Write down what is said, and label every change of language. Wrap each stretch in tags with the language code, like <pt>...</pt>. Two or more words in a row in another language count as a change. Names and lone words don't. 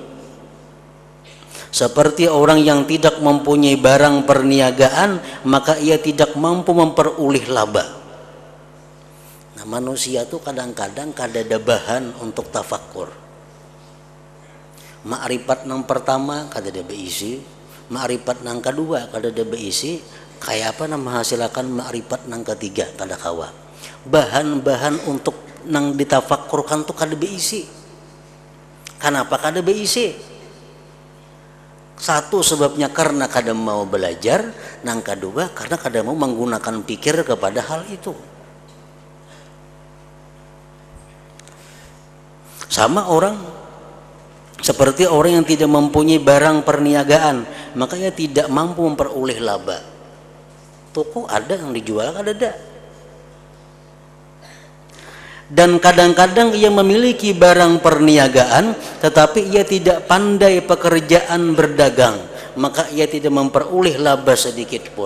<id>Seperti orang yang tidak mempunyai barang perniagaan, maka ia tidak mampu memperoleh laba.</id> <bjn>Nah, manusia tuh kadang-kadang kada ada bahan untuk tafakkur. Makrifat yang pertama kada ada beisi, makrifat yang kedua kada ada beisi, kayak apa menghasilkan makrifat yang ketiga kada kawa. Bahan-bahan untuk nang ditafakkurkan tuh kada beisi. Kenapa kada beisi? Satu sebabnya karena kada mau belajar, yang kedua karena kada mau menggunakan pikir kepada hal itu.</bjn> <id>Sama orang seperti orang yang tidak mempunyai barang perniagaan, makanya tidak mampu memperoleh laba. Toko ada yang dijual,</id> <bjn>kada ada.</bjn> <id>Dan kadang-kadang ia memiliki barang perniagaan tetapi ia tidak pandai pekerjaan berdagang, maka ia tidak memperoleh laba sedikit pun.</id>